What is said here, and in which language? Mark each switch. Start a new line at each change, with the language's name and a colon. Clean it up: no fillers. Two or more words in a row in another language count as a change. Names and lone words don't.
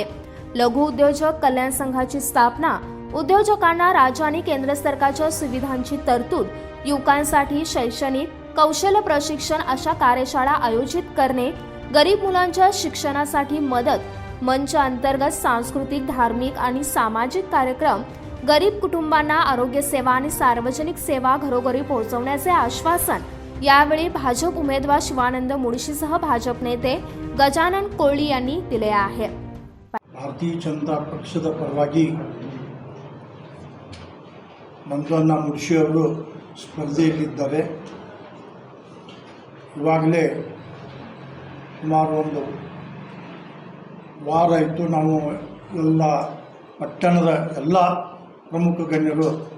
Marathi: लघु उद्योजक कल्याण संघाची स्थापना, उद्योजकांना राज्य आणि केंद्र सरकारच्या सुविधांची तरतूद, युवकांसाठी शैक्षणिक कौशल्य प्रशिक्षण अशा कार्यशाळा आयोजित करणे, गरीब मुलांच्या शिक्षणासाठी मदत, मंच अंतर्गत सांस्कृतिक, धार्मिक आणि सामाजिक कार्यक्रम, गरीब कुटुंबांना आरोग्य सेवा आणि सार्वजनिक सेवा घरोघरी पोहोचवण्याचे आश्वासन यावेळी भाजप उमेदवार शिवानंद मुळशीसह भाजप नेते गजानन कोळी यांनी दिले आहे.
Kannada: ಭಾರತೀಯ ಜನತಾ ಪಕ್ಷದ ಪರವಾಗಿ ಮಂಜಣ್ಣ ಮುಳ್ಶಿ ಅವರು ಸ್ಪರ್ಧೆಯಲ್ಲಿದ್ದಾರೆ. ಇವಾಗಲೇ ಸುಮಾರು ಒಂದು ವಾರ ಆಯಿತು ನಾವು ಎಲ್ಲ ಪಟ್ಟಣದ ಎಲ್ಲ ಪ್ರಮುಖ ಗಣ್ಯರು